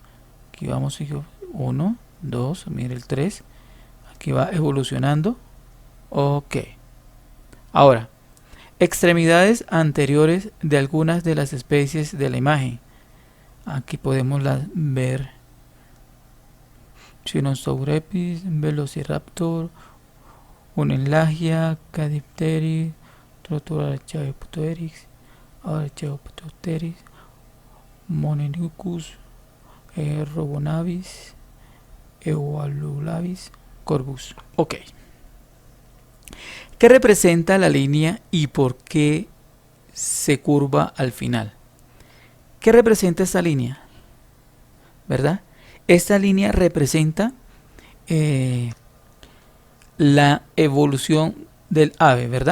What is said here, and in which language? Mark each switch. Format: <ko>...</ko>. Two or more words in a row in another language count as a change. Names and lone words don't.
<es>1, 2, mire el 3. Aquí va evolucionando. Ok. Ahora, extremidades anteriores de algunas de las especies de la imagen. Aquí podemos ver Sinosauropus, Velociraptor, Unenlagia, Cadipteris, Trotoarchaeopteryx, Archaeopteryx, Mononychus, Robonavis, Eoalulavis, Corvus. Ok. ¿Qué representa la línea y por qué se curva al final? ¿Qué representa esta línea? ¿Verdad? Esta línea representa la evolución del ave, ¿verdad?</es>